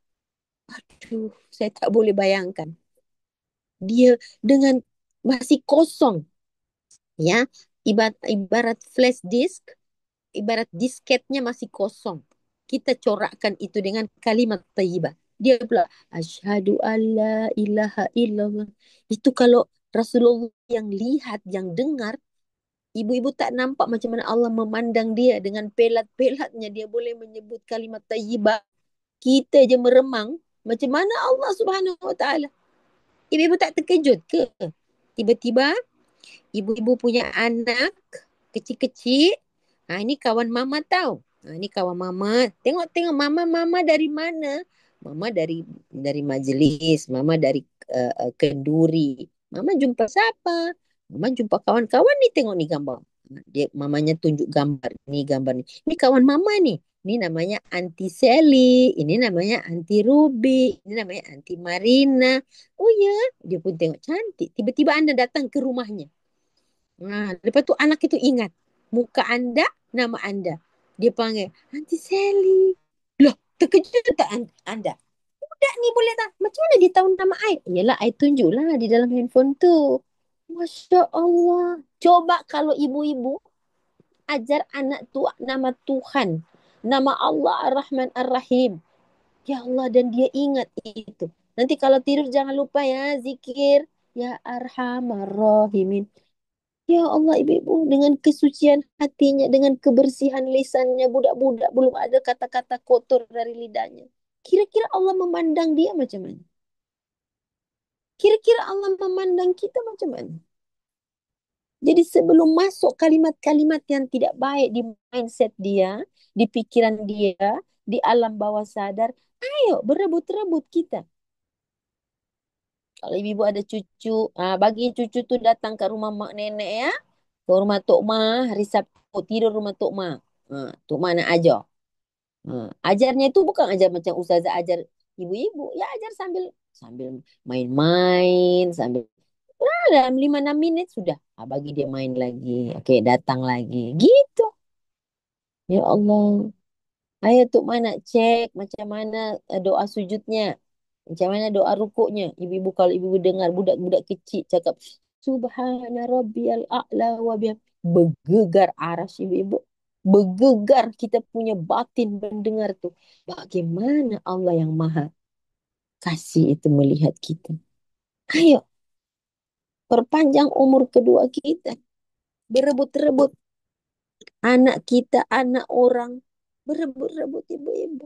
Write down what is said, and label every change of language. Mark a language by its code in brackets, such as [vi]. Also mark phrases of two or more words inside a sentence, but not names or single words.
[ms] Aduh, saya tak boleh bayangkan. Dia dengan masih kosong ya, ibarat flash disk, ibarat disketnya masih kosong. Kita corakkan itu dengan kalimat thayyibah. Dia pula [ar] أشهد أن لا إله إلا الله. [ms] Itu kalau Rasulullah yang lihat, yang dengar, ibu-ibu tak nampak macam mana Allah memandang dia dengan pelat-pelatnya. Dia boleh menyebut kalimat thayyibah. Kita je meremang. Macam mana [ar] الله سبحانه وتعالى? [ms] Ibu-ibu tak terkejut ke? Tiba-tiba ibu-ibu punya anak kecil-kecil. Ini kawan mama tahu. Ini kawan mama. Tengok-tengok mama dari mana? Mama dari majlis, mama dari kenduri. Mama jumpa siapa? Mama jumpa kawan-kawan nih, tengok nih gambar. Dia mamanya tunjuk gambar nih, gambar nih. Ini kawan mama nih. Ini namanya Anti Sally, ini namanya Anti Ruby, ini namanya Anti Marina. Oh ya, dia pun tengok cantik. Tiba-tiba Anda datang ke rumahnya. Nah, lepas tu anak itu ingat muka anda, nama anda. Dia panggil, Aunty Sally. Loh, terkejut tak anda? Budak ni boleh tak? Macam mana dia tahu nama I? Yalah, I tunjuklah di dalam handphone tu. [ar] ما شاء الله. [ms] Coba kalau ibu-ibu ajar anak tu nama Tuhan. Nama Allah Ar-Rahman Ar-Rahim. [ar] يا الله, [ms] dan dia ingat itu. Nanti kalau tidur jangan lupa ya, zikir. [ar] يا أرحم الراحمين. يا الله [ms] ibu-ibu dengan kesucian hatinya, dengan kebersihan lisannya, budak-budak belum ada kata-kata kotor dari lidahnya. Kira-kira Allah memandang dia macam mana? Kira-kira Allah memandang kita macam mana? Jadi sebelum masuk kalimat-kalimat yang tidak baik di mindset dia, di pikiran dia, di alam bawah sadar, ayo berebut-rebut kita. Kalau ibu ada cucu, bagi cucu tu datang ke rumah mak nenek ya, ke rumah Tok Ma, hari Sabtu tidur rumah Tok Ma. Tok Ma nak ajar. Ajarnya itu bukan ajar macam ustazah ajar ibu-ibu, ya ajar sambil sambil main-main, sambil dalam 5 6 minit sudah. Bagi dia main lagi. Okey, datang lagi. Gitu. [ar] يا الله. [ms] Ayo Tok Ma nak cek macam mana doa sujudnya. Macam mana doa rukuknya? Ibu-ibu kalau ibu-ibu dengar budak-budak kecil cakap [ar] سبحان ربي الأعلى وبحمده. [ms] Bergegar aras ibu-ibu. Bergegar kita punya batin mendengar tuh. Bagaimana Allah yang maha kasih itu melihat kita. Ayo, perpanjang umur kedua kita. Berebut-rebut anak kita, anak orang. Berebut-rebut ibu-ibu.